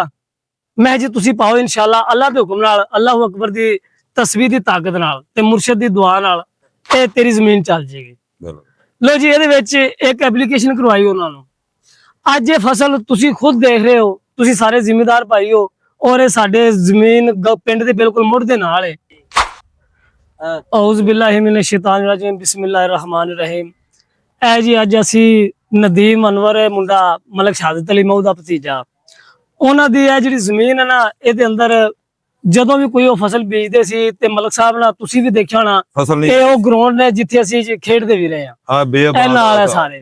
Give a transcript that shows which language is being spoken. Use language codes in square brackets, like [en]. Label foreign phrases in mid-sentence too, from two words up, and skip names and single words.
[pa] ਮੈਂ ਜੀ ਤੁਸੀਂ ਪਾਓ ਇਨਸ਼ਾਅੱਲਾ ਅੱਲਾਹ ਦੇ ਹੁਕਮ ਨਾਲ, [ar] الله أكبر [pa] ਦੀ ਤਸਬੀਹ ਦੀ ਤਾਕਤ ਨਾਲ ਤੇ ਮੁਰਸ਼ਿਦ ਦੀ ਦੁਆ ਨਾਲ ਇਹ ਤੇਰੀ ਜ਼ਮੀਨ ਚੱਲ ਜੇਗੀ। ਲੋ ਜੀ ਇਹਦੇ ਵਿੱਚ ਇੱਕ ਐਪਲੀਕੇਸ਼ਨ ਕਰਵਾਈ ਉਹਨਾਂ ਨੂੰ। ਅੱਜ ਇਹ ਫਸਲ ਤੁਸੀਂ ਖੁਦ ਦੇਖ ਰਹੇ ਹੋ, ਤੁਸੀਂ ਸਾਰੇ ਜ਼ਿੰਮੇਦਾਰ ਭਾਈ ਹੋ, ਔਰ ਇਹ ਸਾਡੇ ਜ਼ਮੀਨ ਪਿੰਡ ਦੇ ਬਿਲਕੁਲ ਮੁੱਢ ਦੇ ਨਾਲ ਹੈ। [ar] أعوذ بالله من الشيطان الرجيم بسم الله الرحمن الرحيم. [pa] ਐ ਜੀ ਅੱਜ ਅਸੀਂ ਨਦੀਮ ਅਨਵਰ ਮੁੰਡਾ ਮਲਕ ਸ਼ਹਾਦਤ ਅਲੀ ਮਊ ਦਾ ਭਤੀਜਾ, ਉਹਨਾਂ ਦੀ ਇਹ ਜਿਹੜੀ ਜ਼ਮੀਨ ਹੈ ਨਾ, ਇਹਦੇ ਅੰਦਰ ਜਦੋਂ ਵੀ ਕੋਈ ਉਹ ਫਸਲ ਬੀਜਦੇ ਸੀ ਤੇ ਮਲਕ ਸਾਹਿਬ ਨਾਲ ਤੁਸੀਂ ਵੀ ਦੇਖਿਆ ਹੋਣਾ, ਇਹ ਉਹ ਗਰਾਊਂਡ ਨੇ ਜਿੱਥੇ ਅਸੀਂ ਖੇਡਦੇ ਵੀ ਰਹੇ ਆ, ਇਹ ਨਾਲ ਹੈ ਸਾਰੇ।